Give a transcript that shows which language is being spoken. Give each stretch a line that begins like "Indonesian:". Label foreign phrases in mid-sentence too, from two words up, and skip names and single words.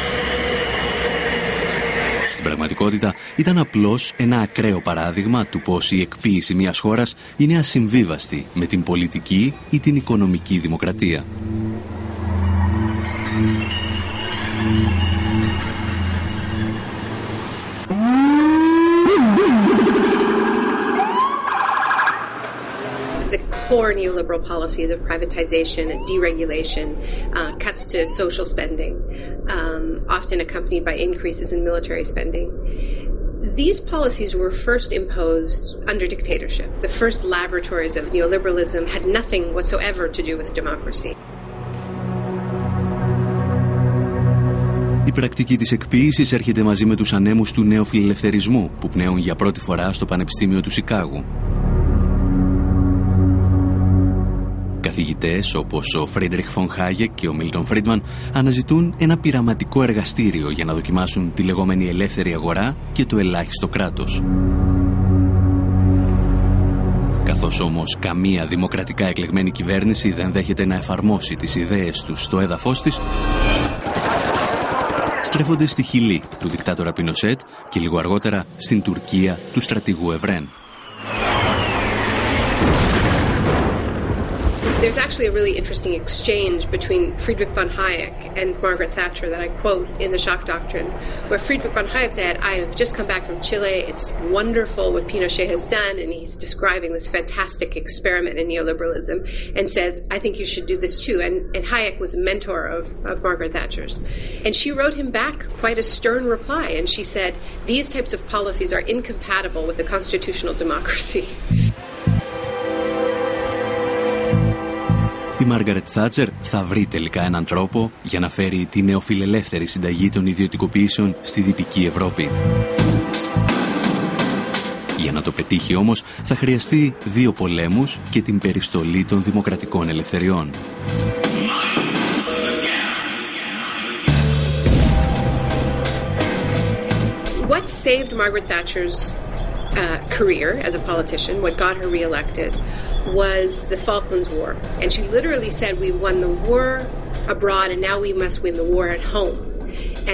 Greek: Στην πραγματικότητα ήταν απλώς ένα ακραίο παράδειγμα του πως η εκποίηση μιας χώρας είναι ασυμβίβαστη με την πολιτική ή την οικονομική δημοκρατία.
English: Core neoliberal policies of privatization and deregulation, cuts to social spending, often accompanied by increases in military spending. These policies were first imposed under dictatorship. The first laboratories of neoliberalism had nothing whatsoever to do with democracy.
Greek: Η πρακτική της εκποίησης έρχεται μαζί με τους ανέμους του νεοφιλελευθερισμού που πνέουν για πρώτη φορά στο Πανεπιστήμιο του Σικάγου. Καθηγητές όπως ο Φρίντριχ Φον Χάγεκ και ο Μίλτον Φρίντμαν αναζητούν ένα πειραματικό εργαστήριο για να δοκιμάσουν τη λεγόμενη ελεύθερη αγορά και το ελάχιστο κράτος. Καθώς όμως καμία δημοκρατικά εκλεγμένη κυβέρνηση δεν δέχεται να εφαρμόσει τις ιδέες τους στο έδαφος της, στρέφονται στη Χιλή του δικτάτορα Πινοσέτ και λίγο αργότερα στην Τουρκία του στρατηγού Ευρέν.
English: There's actually a really interesting exchange between Friedrich von Hayek and Margaret Thatcher that I quote in The Shock Doctrine, where Friedrich von Hayek said, I have just come back from Chile, it's wonderful what Pinochet has done, and he's describing this fantastic experiment in neoliberalism, and says, I think you should do this too. And Hayek was a mentor of Margaret Thatcher's. And she wrote him back quite a stern reply, and she said, these types of policies are incompatible with a constitutional democracy.
Greek: Η Μάργαρετ Θάτσερ θα βρει τελικά έναν τρόπο για να φέρει τη νεοφιλελεύθερη συνταγή των ιδιωτικοποιήσεων στη Δυτική Ευρώπη. Για να το πετύχει όμως θα χρειαστεί 2 πολέμους και την περιστολή των δημοκρατικών ελευθεριών.
English: What saved Margaret Thatcher's career as a politician, what got her reelected, was the Falklands War. And she literally said, we won the war abroad and now we must win the war at home.